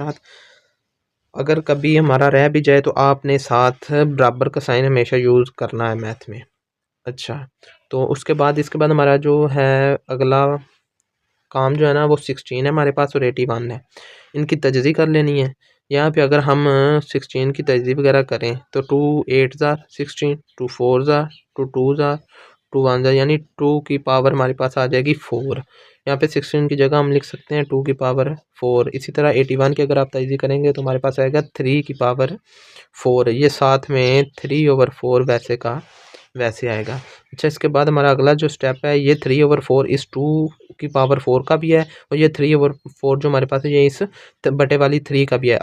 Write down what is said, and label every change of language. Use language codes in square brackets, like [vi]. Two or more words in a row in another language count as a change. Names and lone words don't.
[ur] ساتھ اگر کبھی ہمارا رہ بھی جائے تو آپ نے ساتھ برابر کا سائن ہمیشہ یوز کرنا ہے میتھ میں. اچھا تو اس کے بعد ہمارا جو ہے اگلا کام جو ہے نا وہ 16 ہے ہمارے پاس اور 81 ہے، ان کی تجزیہ کر لینی ہے. یہاں پہ اگر ہم 16 کی تجزیہ وغیرہ کریں تو [en] 2 8s are 16، 2 4s are 2 2s are 2 1s are [ur] یعنی 2 کی پاور ہمارے پاس آ جائے گی 4. یہاں پہ 16 کی جگہ ہم لکھ سکتے ہیں 2 کی پاور 4. اسی طرح 81 کی اگر آپ تجزیہ کریں گے تو ہمارے پاس آئے گا 3 کی پاور 4، یہ ساتھ میں 3/4 ویسے کا ویسے آئے گا. اچھا اس کے بعد ہمارا اگلا جو سٹیپ ہے یہ 3/4 اس 2 کی پاور 4 کا بھی ہے اور یہ 3/4 جو ہمارے پاس ہے یہ اس بٹے والی 3 کا بھی ہے.